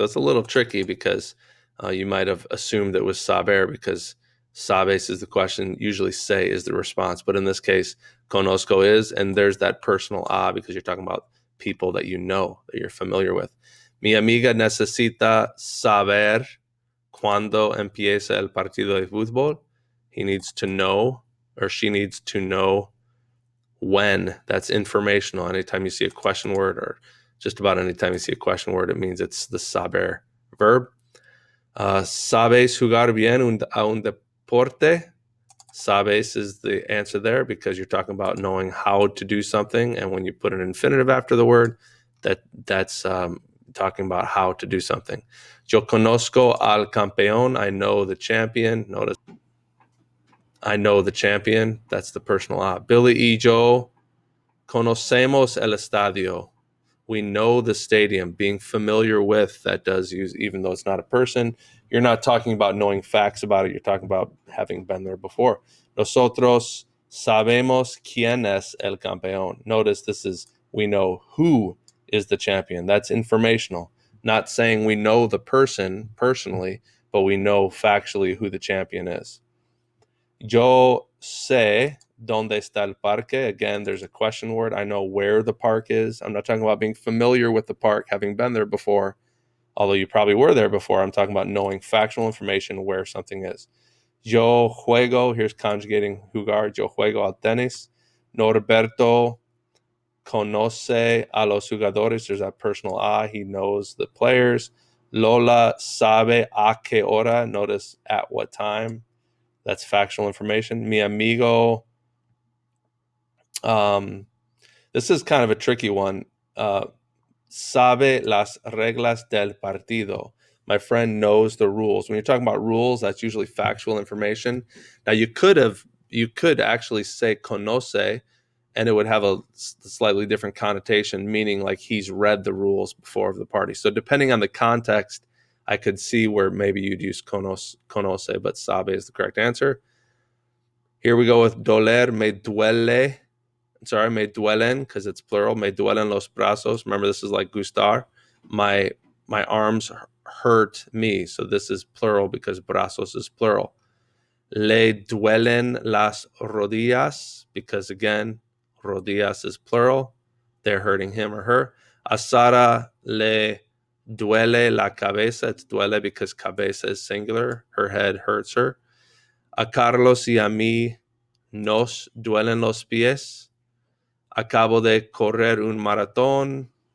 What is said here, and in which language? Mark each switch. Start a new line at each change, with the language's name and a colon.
English: So it's a little tricky because you might have assumed it was saber because sabes is the question, usually say is the response. But in this case, conozco is, and there's that personal because you're talking about people that you know, that you're familiar with.
Spanish: Mi amiga necesita saber cuándo empieza el partido de fútbol.
English: He needs to know, or she needs to know when. That's informational. Anytime you see a question word, or just about anytime you see a question word, it means it's the saber verb.
Spanish: Sabes jugar bien a un deporte?
English: Sabes is the answer there because you're talking about knowing how to do something, and when you put an infinitive after the word, that's talking about how to do something.
Spanish: Yo conozco al campeón.
English: I know the champion. Notice I know the champion. That's the personal
Spanish: Billy y yo conocemos el estadio.
English: We know the stadium. Being familiar with, that does use, even though it's not a person. You're not talking about knowing facts about it. You're talking about having been there before.
Spanish: Nosotros sabemos quién es el campeón.
English: Notice this is, we know who is the champion. That's informational. Not saying we know the person personally, but we know factually who the champion is.
Spanish: Yo sé dónde está el parque.
English: Again, there's a question word. I know where the park is. I'm not talking about being familiar with the park, having been there before, although you probably were there before. I'm talking about knowing factual information where something is.
Spanish: Yo juego,
English: here's conjugating jugar.
Spanish: Yo juego al tenis. Norberto conoce a los jugadores.
English: There's that personal he knows the players.
Spanish: Lola sabe a qué hora.
English: Notice at what time. That's factual information.
Spanish: Mi amigo.
English: This is kind of a tricky one.
Spanish: Sabe las reglas del partido.
English: My friend knows the rules. When you're talking about rules, that's usually factual information. Now you could actually say conoce, and it would have a slightly different connotation, meaning like he's read the rules before of the party. So depending on the context, I could see where maybe you'd use conoce, but sabe is the correct answer. Here we go with doler,
Spanish: me duele.
English: Sorry,
Spanish: me duelen,
English: because it's plural.
Spanish: Me duelen los brazos.
English: Remember, this is like gustar. My arms hurt me. So this is plural because brazos is plural.
Spanish: Le duelen las rodillas,
English: because again, rodillas is plural. They're hurting him or her.
Spanish: A Sara le duele la cabeza.
English: It's duele because cabeza is singular. Her head hurts her.
Spanish: A Carlos y a mí nos duelen los pies. Acabo de correr un maratón.